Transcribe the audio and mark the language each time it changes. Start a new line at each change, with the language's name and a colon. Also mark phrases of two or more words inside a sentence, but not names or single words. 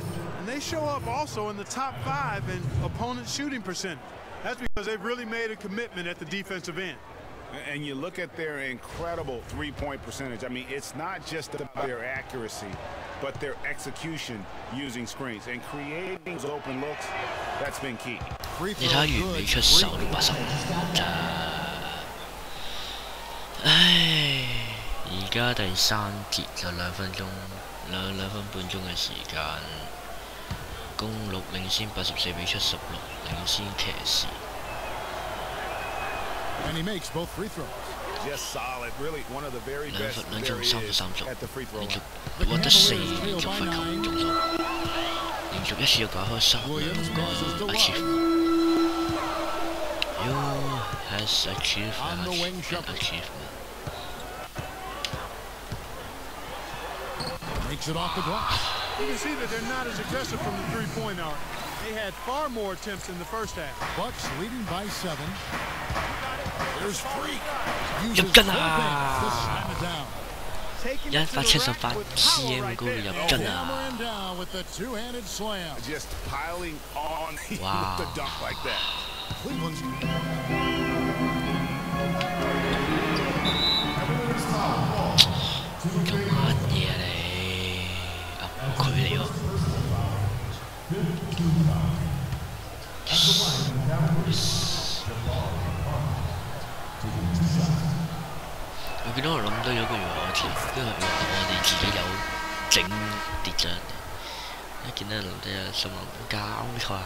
English: And they show up also in the top 5 in opponent shooting percentage. That's because they've really made a commitment at the defensive end. And you look at their incredible three-point percentage. I mean, it's not just about their accuracy, but their execution using screens and creating those open looks. That's been key.
Cantonese: 你睇下完美出手都85咋？唉，而家第3節就2分鐘，兩分半鐘嘅時間，公鹿領先84比76，領先騎士。
English: And he makes both free throws. Just solid, really one of the very best there is at the free throw line.
Cantonese: 獲得4連續罰球中數，連續一次要解開3個 achievement。
English: You has achieved an achievement. Makes it off the glass. You can see that they're not as aggressive from the three-point arc. They had far more attempts in the first half. Bucks leading by 7. There's Freak.
Cantonese: 入樽啊！178 cm 高嘅入樽啊！
English: Just piling on with the dunk like that.
Cantonese: 做乜嘢你？佢嚟喎！我見到我諗到有個原來我條，因為我哋自己有整跌咗人哋，一見到人哋啊，心諗搞錯啊！